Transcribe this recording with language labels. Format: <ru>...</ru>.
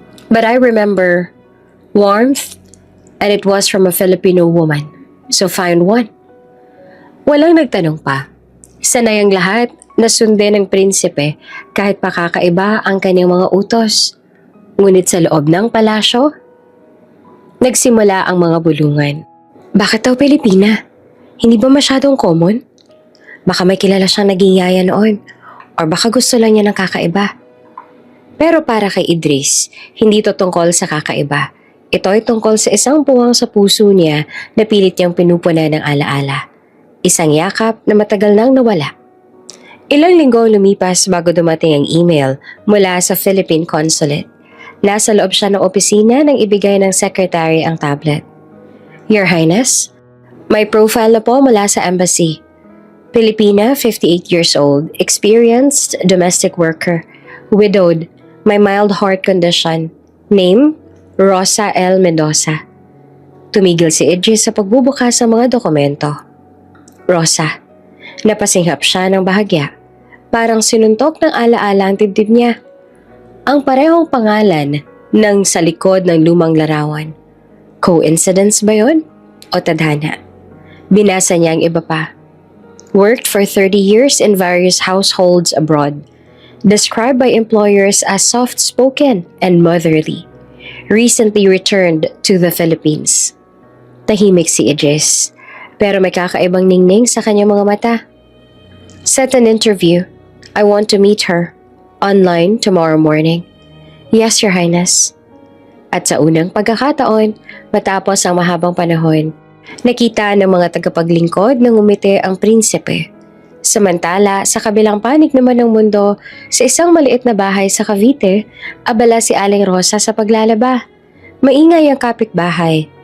<en>But I remember warmth and it was from a Filipino woman. So find one.</en> <tl>Walang nagtanong pa. Sanay ang lahat na sundin ng prinsipe kahit pakakaiba ang kanyang mga utos. Ngunit sa loob ng palasyo, nagsimula ang mga bulungan. Bakit daw Pilipina? Hindi ba masyadong common? Baka may kilala siyang naging yaya noon or baka gusto lang niya ng kakaiba. Pero para kay Idris, hindi ito tungkol sa kakaiba. Ito ay tungkol sa isang puwang sa puso niya na pilit niyang pinupunan ng alaala. Isang yakap na matagal nang nawala. Ilang linggo lumipas bago dumating ang email mula sa Philippine Consulate. Nasa loob siya ng opisina nang ibigay ng secretary ang tablet.</tl> <en>Your Highness,</en> <tl>may profile na po mula sa embassy.</tl> <en>Pilipina, 58 years old, experienced domestic worker, widowed, may mild heart condition. Name, Rosa L. Mendoza.</en> <tl>Tumigil si Idris sa pagbubukas ng mga dokumento. Rosa, napasinghap siya ng bahagya. Parang sinuntok ng alaala ang dibdib niya. Ang parehong pangalan ng sa likod ng lumang larawan. Coincidence ba yon? O tadhana? Binasa niya ang iba pa.</tl> <en>Worked for 30 years in various households abroad. Described by employers as soft-spoken and motherly. Recently returned to the Philippines.</en> <tl>Tahimik si Idris, pero may kakaibang ningning sa kanyang mga mata.</tl> <en>Set an interview. I want to meet her. Online tomorrow morning. Yes, Your Highness.</en> <tl>At sa unang pagkakataon, matapos ang mahabang panahon, nakita ng mga tagapaglingkod na ngumiti ang prinsipe. Samantala, sa kabilang panig naman ng mundo, sa isang maliit na bahay sa Cavite, abala si Aling Rosa sa paglalaba. Maingay ang kapitbahay,</tl>